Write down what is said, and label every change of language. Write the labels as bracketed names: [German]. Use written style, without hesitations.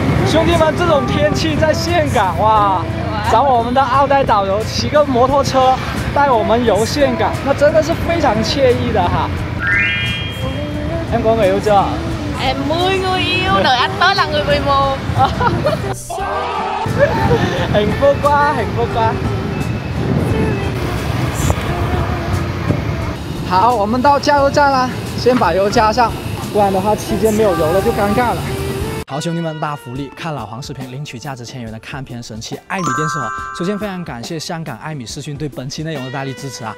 [Chinese] 兄弟们，这种天气在岘港哇，找我们的澳代导游骑个摩托車帶我們遊岘港，那真的是非常惬意的哈。 [Vietnamese] Em có người yêu chưa? Em 10 người yêu, đợi anh tới là người 11. Hạnh phúc quá, hạnh phúc quá. [Chinese] 好，我们到加油站啦，先把油加上，不然的话期间没有油了就尴尬了。好，兄弟们，大福利！看老黄视频领取价值1000元的看片神器爱米电视盒。首先非常感谢香港爱米视讯对本期内容的大力支持啊！